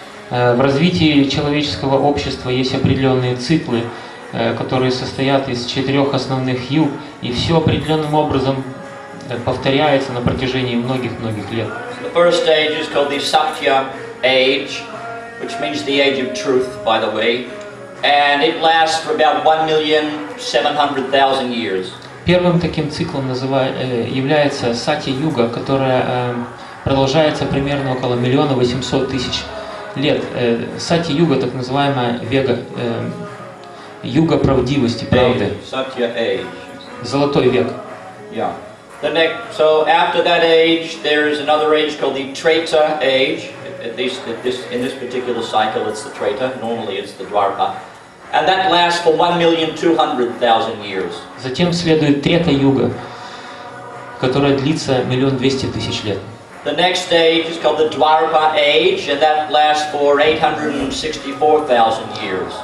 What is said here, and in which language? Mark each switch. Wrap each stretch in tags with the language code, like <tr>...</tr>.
<ru>В развитии человеческого общества есть определенные циклы, которые состоят из 4 основных юг, и все определенным образом повторяется на протяжении многих-многих лет.</ru> <en>The first age is called the Satya age, which means the age of truth, by the way, and it lasts for about 1,700,000 years.</en> <ru>Первым таким циклом является Сатья-юга, которая продолжается примерно около 1,800,000 лет. Сатья-юга, так называемая юга правдивости, правды.</ru> <en>Satya age.</en> <ru>Золотой век. Yeah.</ru> <en>So after that age, there is another age called the Treta age. At least in this particular cycle, it's the Treta. Normally, it's the Dwarpa, and that lasts for 1,200,000 years.</en> <ru>Затем следует Трета-юга, которая длится 1,200,000 лет.</ru> <en>The next stage is called the Dwarpa age, and that lasts for 864,000 years.</en>